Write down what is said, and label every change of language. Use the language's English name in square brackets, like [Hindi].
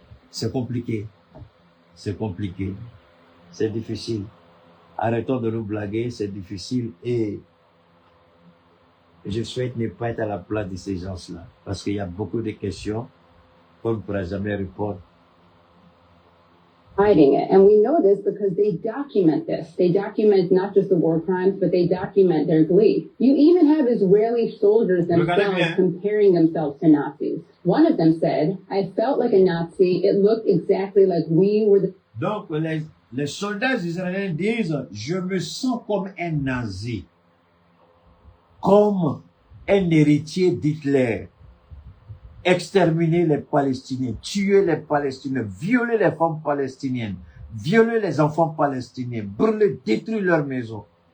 [French] C'est compliqué. C'est compliqué. C'est difficile. Arrêtons de nous blaguer, c'est difficile et je souhaite ne pas être à la place de ces gens-là parce qu'il y a beaucoup de questions qu'on ne pourra jamais répondre. [English] Hiding it. And we know this because they document this. They document not just the war crimes, but they document their glee. You even have Israeli soldiers themselves comparing themselves to Nazis. One of them said, I felt like a Nazi. It looked exactly like we were the... [French] Donc, les soldats israéliens disent, je me sens comme un nazi, comme un héritier d'Hitler. Exterminer les Palestiniens, tuer les Palestiniens, violer les femmes palestiniennes, violer les enfants palestiniens, brûler, détruire leurs maisons.